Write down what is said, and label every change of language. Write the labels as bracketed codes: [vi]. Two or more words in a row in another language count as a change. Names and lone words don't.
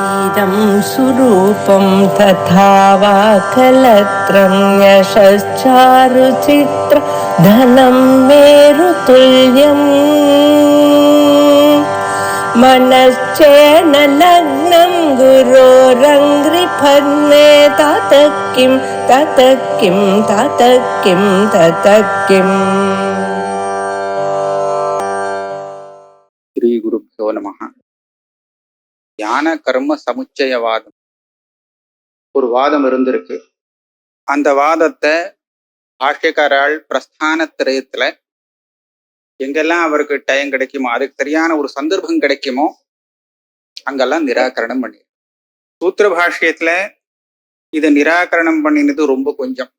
[sa] इदं सुरूपं तथा वा कलत्रं यशश्चारुचित्र धनं मेरुतुल्यम् मनश्चेन लग्नं गुरोरङ्घ्रिपद्मे ततः किं ततः किं ततः किं ततः किम्. श्री गुरुभ्यो नमः. [ta] ஞான கர்ம சமுச்சயவாதம் ஒரு வாதம் இருந்திருக்கு. அந்த வாதத்தை பாஷ்யக்காரால் பிரஸ்தான திரயத்துல எங்கெல்லாம் அவருக்கு டைம் கிடைக்குமோ, அதுக்கு சரியான ஒரு சந்தர்ப்பம் கிடைக்குமோ அங்கெல்லாம் நிராகரணம் பண்ணி, சூத்திர பாஷ்யத்துல இதை நிராகரணம் பண்ணினது ரொம்ப கொஞ்சம்.